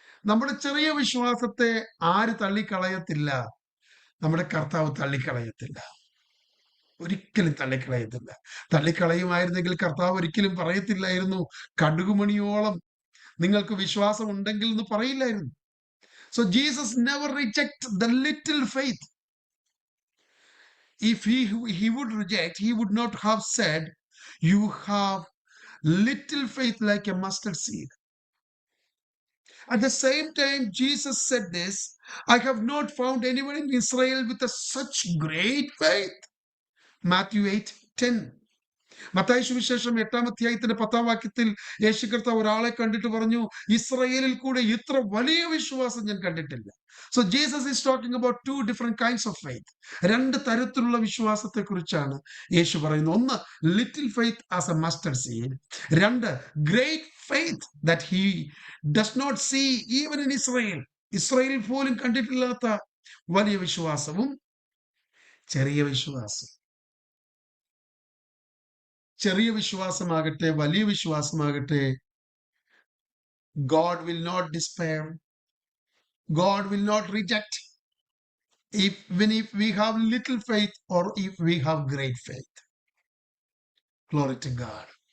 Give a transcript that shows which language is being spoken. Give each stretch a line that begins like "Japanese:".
Malayalam: നമ്മുടെ ചെറിയ വിശ്വാസത്തെ ആര് തള്ളിക്കളയത്തില്ല? നമ്മുടെ കർത്താവ് തള്ളിക്കളയത്തില്ല, ഒരിക്കലും തള്ളിക്കളയത്തില്ല. തള്ളിക്കളയുമായിരുന്നെങ്കിൽ കർത്താവ് ഒരിക്കലും പറയത്തില്ലായിരുന്നു, കടുകുമണിയോളം നിങ്ങൾക്ക് വിശ്വാസം ഉണ്ടെങ്കിൽ എന്ന് പറയില്ലായിരുന്നു.
English: So Jesus never reject the little faith. If he would reject, he would not have said, you have little faith like a mustard seed. At the same time, Jesus said this, I have not found anyone in Israel with such great faith. Matthew 8:10.
Malayalam: Mathai സുവിശേഷം 8-ാം അധ്യായത്തിന്റെ 10-ാം വാക്യത്തിൽ യേശു കർത്താവ് ഒരാളെ കണ്ടിട്ട് പറഞ്ഞു, ഇസ്രായേലിൽ കൂടെ ഇത്ര വലിയ വിശ്വാസം ഞാൻ കണ്ടിട്ടില്ല.
English: So Jesus is talking about two different kinds of faith.
Malayalam: രണ്ട് തരത്തിലുള്ള വിശ്വാസത്തെ കുറിച്ചാണ് യേശു പറയുന്നത്.
English: ഒന്ന്, little faith as a mustard seed. രണ്ട്, great faith that he does not see even in Israel.
Malayalam: ഇസ്രായേലിൽ പോലും കണ്ടിട്ടില്ലാത്ത വലിയ വിശ്വാസവും ചെറിയ വിശ്വാസം. ചെറിയ വിശ്വാസമാകട്ടെ വലിയ വിശ്വാസമാകട്ടെ,
English: God will not despair. God will not reject. even if we have little faith or if we have great faith. Glory to God.